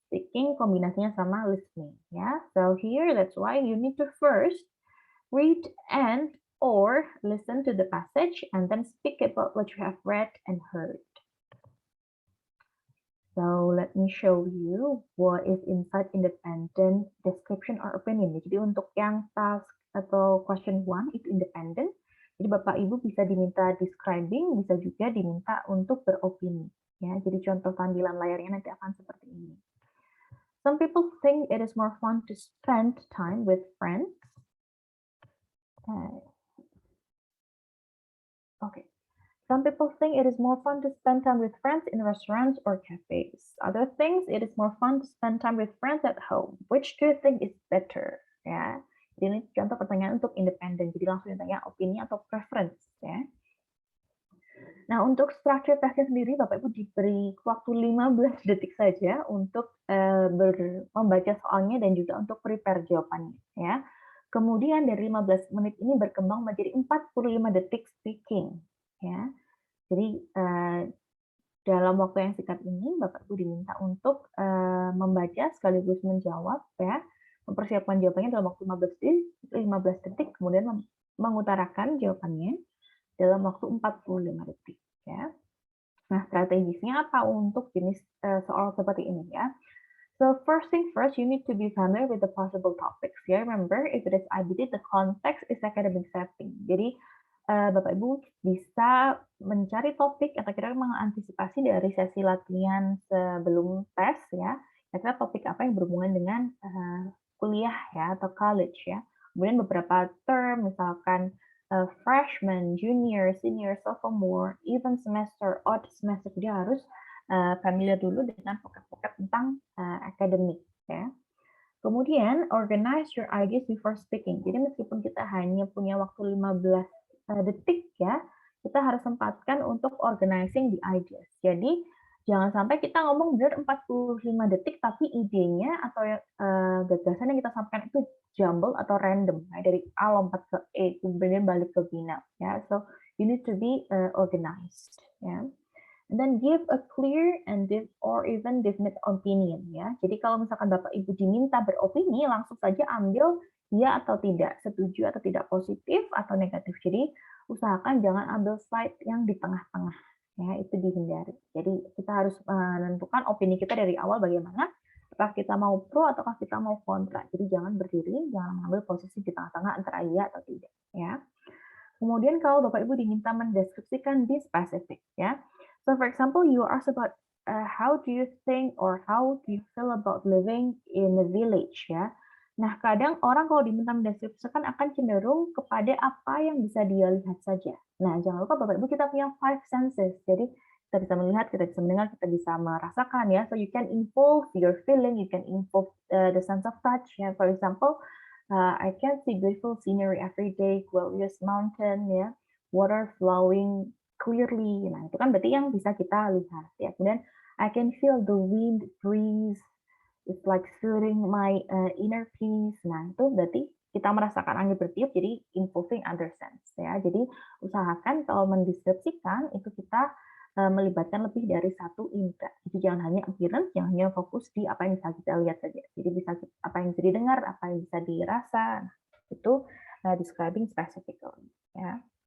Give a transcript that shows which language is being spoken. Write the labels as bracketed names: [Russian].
[English] Speaking [Indonesian] kombinasinya sama [English] listening. Ya. So here, that's why you need to first read and or listen to the passage and then speak about what you have read and heard. So let me show you what is inside independent description or opinion. [Indonesian] Jadi untuk yang task atau question 1 itu independent. Jadi Bapak Ibu bisa diminta describing, bisa juga diminta untuk beropini. Ya, jadi contoh tampilan layarnya nanti akan seperti ini. [English] Some people think it is more fun to spend time with friends. Okay. Some people think it is more fun to spend time with friends in restaurants or cafes. Other things it is more fun to spend time with friends at home. Which do you think is better? [Indonesian] Ya. Jadi ini contoh pertanyaan untuk independen. Jadi langsung ditanya opini atau preference ya. Nah, untuk structure testnya sendiri Bapak Ibu diberi waktu 15 detik saja untuk membaca soalnya dan juga untuk prepare jawabannya ya. Kemudian dari 15 menit ini berkembang menjadi 45 detik speaking ya. Jadi dalam waktu yang singkat ini Bapak Ibu diminta untuk membaca sekaligus menjawab ya, mempersiapkan jawabannya dalam waktu 15 detik, kemudian mengutarakan jawabannya dalam waktu 45 detik ya. Nah, strategisnya apa untuk jenis soal seperti ini ya? [English] So first thing first, you need to be familiar with the possible topics. Yeah, remember if it is IBT, the context is academic setting. [Indonesian] Jadi Bapak Ibu bisa mencari topik atau kira-kira mengantisipasi dari sesi latihan sebelum tes ya. Kira-kira topik apa yang berhubungan dengan kuliah ya atau college ya. Kemudian beberapa term misalkan freshman, junior, senior, sophomore, even semester, odd semester, dia harus familiar dulu dengan vocab-vocab tentang akademik ya. Kemudian [English] organize your ideas before speaking. [Indonesian] Jadi meskipun kita hanya punya waktu 15 detik ya, kita harus sempatkan untuk [English] organizing the ideas. [Indonesian] Jadi jangan sampai kita ngomong benar 45 detik tapi idenya atau gagasan yang kita sampaikan itu jumble atau random ya, dari A lompat ke E kemudian balik ke B ya. [English] So you need to be organized ya. And then give a clear and or even definite opinion ya. [Indonesian] Jadi kalau misalkan Bapak Ibu diminta beropini, langsung saja ambil ya atau tidak, setuju atau tidak, positif atau negatif. Jadi usahakan jangan ambil slide yang di tengah-tengah ya, itu dihindari. Jadi kita harus menentukan opini kita dari awal bagaimana, apakah kita mau pro ataukah kita mau kontra. Jadi jangan berdiri, jangan mengambil posisi di tengah-tengah antara iya atau tidak ya. Kemudian kalau Bapak Ibu diminta mendeskripsikan [English] be specific [Indonesian] ya. [English] So for example, you ask about how do you think or how do you feel about living in a village ya. [Indonesian] Nah, kadang orang kalau diminta mendeskripsikan akan cenderung kepada apa yang bisa dia lihat saja. Nah, jangan lupa Bapak Ibu kita punya 5 senses. Jadi kita bisa melihat, kita bisa mendengar, kita bisa merasakan ya. [English] So you can involve your feeling, you can involve the sense of touch ya. For example, I can see beautiful scenery every day, glorious mountain ya, water flowing clearly. [Indonesian] Nah, itu kan berarti yang bisa kita lihat ya. Kemudian [English] I can feel the wind breeze. It's like soothing my inner peace. [Indonesian] Nah, itu berarti kita merasakan angin bertiup, jadi [English] involving other sense [Indonesian] ya. Jadi usahakan kalau mendeskripsikan itu kita melibatkan lebih dari satu indera. Jadi jangan hanya appearance, jangan hanya fokus di apa yang bisa kita lihat saja. Jadi bisa apa yang bisa didengar, apa yang bisa dirasa. Nah, itu [English] describing specifically [Indonesian] ya.